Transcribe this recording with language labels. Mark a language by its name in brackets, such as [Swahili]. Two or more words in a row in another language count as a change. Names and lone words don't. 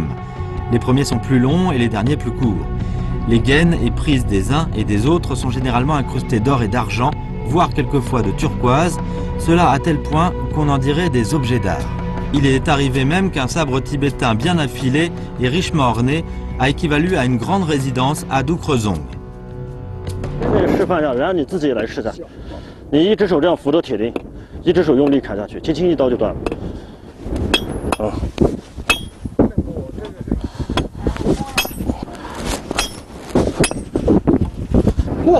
[French] Les premiers sont plus longs et les derniers plus courts. Les gaines et prises des uns et des autres sont généralement incrustées d'or et d'argent, voire quelquefois de turquoise, cela à tel point qu'on en dirait des objets d'art. Il est arrivé même qu'un sabre tibétain bien affilé et richement orné a équivalu à une grande résidence à Dukrezong. [Chinese] 你一只手这样扶着铁钉，一只手用力砍下去，轻轻一刀就断了。啊！哇！